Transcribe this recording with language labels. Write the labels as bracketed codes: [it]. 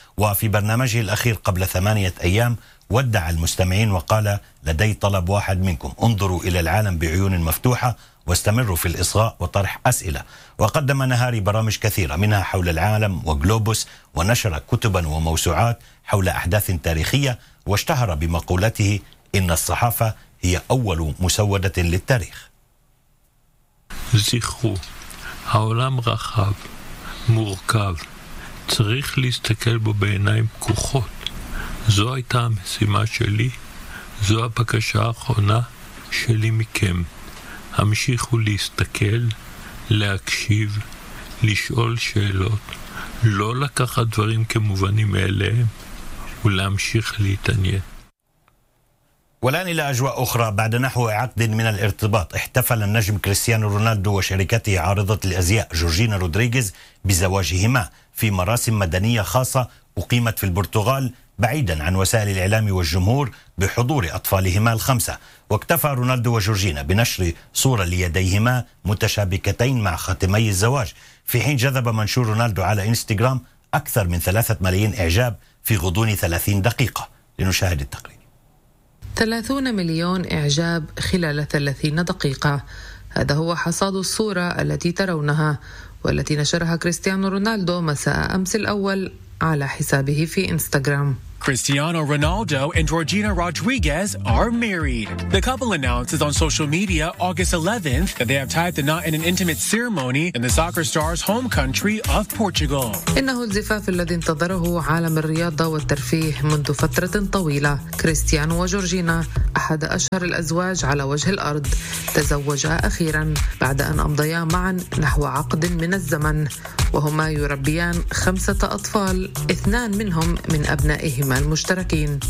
[ar] وفي برنامجه الأخير قبل 8 أيام ودع المستمعين وقال: لدي طلب واحد منكم، انظروا إلى العالم بعيون مفتوحة واستمروا في الإصغاء وطرح أسئلة. وقدم نهاري برامج كثيرة منها حول العالم وجلوبوس، ونشر كتبا وموسوعات حول أحداث تاريخية، واشتهر بمقولته: إن الصحافة هي أول مسودة للتاريخ. [he] זכרו, העולם רחב, מורכב, צריך להסתכל בו בעיניים פקוחות. זו הייתה המשימה שלי, זו הבקשה האחרונה שלי מכם. המשיכו להסתכל, להקשיב, לשאול שאלות, לא לקחת דברים כמובנים אליהם, ולהמשיך להתעניין. [ar] والآن إلى أجواء أخرى. بعد نحو عقد من الارتباط، احتفل النجم كريستيانو رونالدو وشركته عارضة الأزياء جورجينا رودريغيز بزواجهما في مراسم مدنية خاصة أقيمت في البرتغال بعيدا عن وسائل الإعلام والجمهور بحضور أطفالهما الخمسة، واكتفى رونالدو وجورجينا بنشر صورة ليديهما متشابكتين مع خاتمي الزواج، في حين جذب منشور رونالدو على إنستغرام أكثر من 3 ملايين إعجاب في غضون 30 دقيقة. لنشاهد التقرير. 30 مليون إعجاب خلال 30 دقيقة، هذا هو حصاد الصورة التي ترونها والتي نشرها كريستيانو رونالدو مساء أمس الأول على حسابه في إنستغرام. [en] Cristiano Ronaldo and Georgina Rodriguez are married. The couple announces on social media August 11th that they have tied the knot in an intimate ceremony in the soccer star's home country of Portugal. [ar] إنه الزفاف الذي انتظره عالم الرياضة والترفيه منذ فترة طويلة. كريستيانو وجورجينا أحد أشهر الأزواج على وجه الأرض، تزوجا أخيرا بعد أن أمضيا معا نحو عقد من الزمن، وهما يربيان 5 أطفال، 2 منهم من أبنائه المشتركين.